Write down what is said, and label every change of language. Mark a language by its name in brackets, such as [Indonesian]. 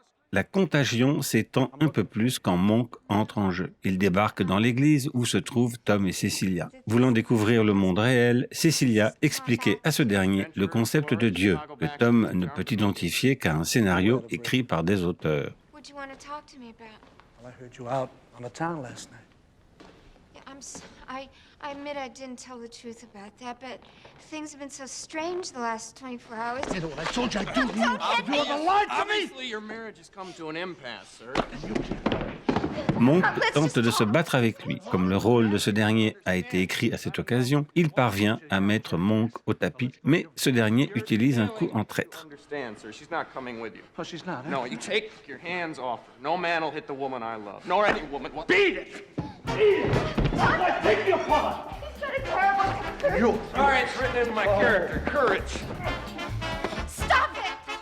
[French] La contagion s'étend un peu plus quand Monk entre en jeu. Il débarque dans l'église où se trouvent Tom et Cecilia. Voulant découvrir le monde réel, Cecilia expliquait à ce dernier le concept de Dieu, que Tom ne peut identifier qu'à un scénario écrit par des auteurs. [English] What do you want to talk to me about? Well, I heard you out on the town last night. Yeah, I admit I didn't tell the truth about that, but things have been so strange the last 24 hours. You know what I told you I'd do to you? You haven't lied to me! Obviously, your marriage has come to an impasse, sir. [French] Monk tente de se battre avec lui. Comme le rôle de ce dernier a été écrit à cette occasion, il parvient à mettre Monk au tapis, mais ce dernier utilise un coup en traître. [English] Understand, sir. She's not coming with you. Oh, she's not, huh? No, you take your hands off her. No man will hit the woman I love, nor any woman. Beat it! Beat it! Let's take you apart! You. All right, it's written into my character. Courage. Stop it!